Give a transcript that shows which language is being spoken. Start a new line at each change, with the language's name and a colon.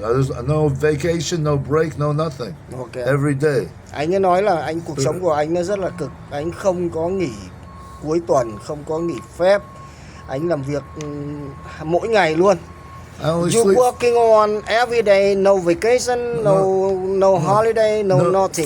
English: There's no vacation, no break, no nothing. Okay. Every day.
Vietnamese: Anh ấy nói là cuộc sống của anh nó rất là cực. Anh không có nghỉ cuối tuần, không có nghỉ phép. Anh làm việc mỗi ngày luôn.
English: You working on every day, no vacation, no holiday, no nothing.